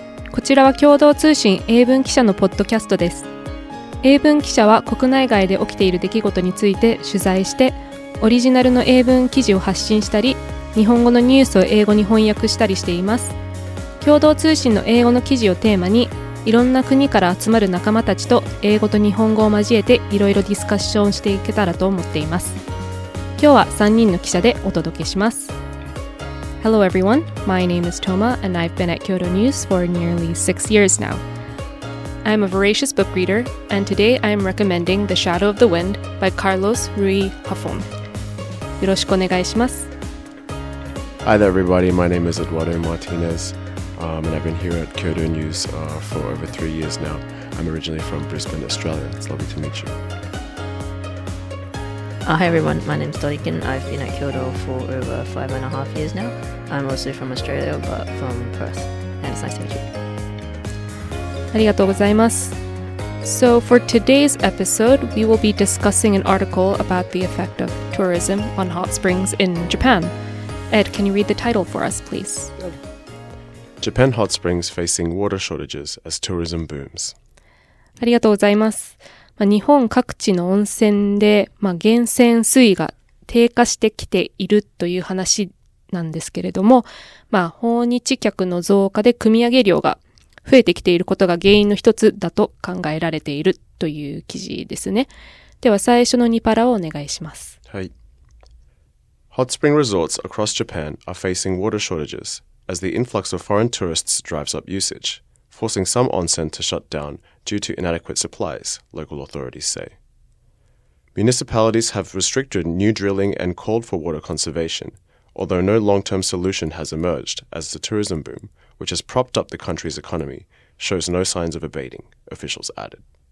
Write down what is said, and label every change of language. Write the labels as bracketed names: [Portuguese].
[Japanese] こちらは共同通信英文記者のポッドキャストです。英文記者は国内外で起きている出来事について取材してオリジナルの英文記事を発信したり、日本語のニュースを英語に翻訳したりしています。共同通信の英語の記事をテーマに、いろんな国から集まる仲間たちと英語と日本語を交えていろいろディスカッションしていけたらと思っています。今日は3人の記者でお届けします。 [English] Hello everyone, my name is Toma and I've been at Kyodo News for nearly 6 years now. I'm a voracious book reader and today I am recommending The Shadow of the Wind by Carlos Ruiz Zafón. [Japanese] よろしくお願いします。 [English] Hi there everybody, my name is Eduardo Martinez.And I've been here at Kyodo News for over 3 years now. I'm originally from Brisbane, Australia. It's lovely to meet you. Hi everyone, my name's Donican. I've been at Kyodo for over 5.5 years now. I'm also from Australia, but from Perth. And it's nice to meet you. [Japanese] ありがとうございます。 [English] So for today's episode, we will be discussing an article about the effect of tourism on hot springs in Japan. Ed, can you read the title for us, please?Japan hot springs facing water shortages as tourism booms. [Japanese] ありがとうございます。日本各地の温泉で、源泉水位が低下してきているという話なんですけれども、訪日客の増加で汲み上げ量が増えてきていることが原因の一つだと考えられているという記事ですね。では最初の2パラをお願いします。はい。 [English] Hot spring resorts across Japan are facing water shortages.As the influx of foreign tourists drives up usage, forcing some onsen to shut down due to inadequate supplies, local authorities say. Municipalities have restricted new drilling and called for water conservation, although no long-term solution has emerged as the tourism boom, which has propped up the country's economy, shows no signs of abating, officials added.